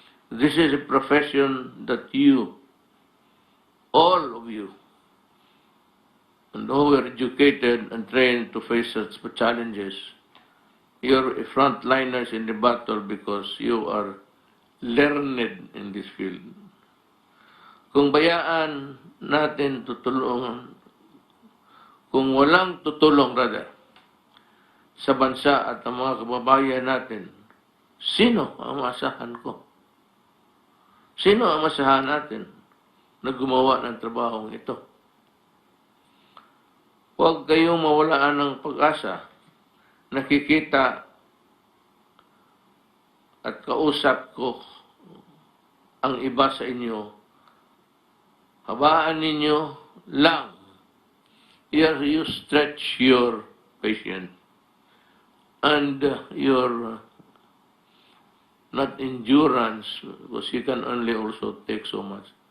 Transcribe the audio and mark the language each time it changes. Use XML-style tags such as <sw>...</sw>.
<en>This is a profession that you, all of you, and who were educated and trained to face such challenges, you're frontliners in the battle because you are learned in this field.</en> <tl>Kung bayaan natin tutulungan, kung walang tutulong rather, sa bansa at ang mga kababayan natin, sino ang maasahan ko? Sino ang maasahan natin na gumawa ng trabahong ito? Huwag kayong mawalaan ng pag-asa. Nakikita at kausap ko ang iba sa inyo. Habaan ninyo lang.</tl> <en>Here you stretch your patience and your not endurance, because you can only also take so much.</en>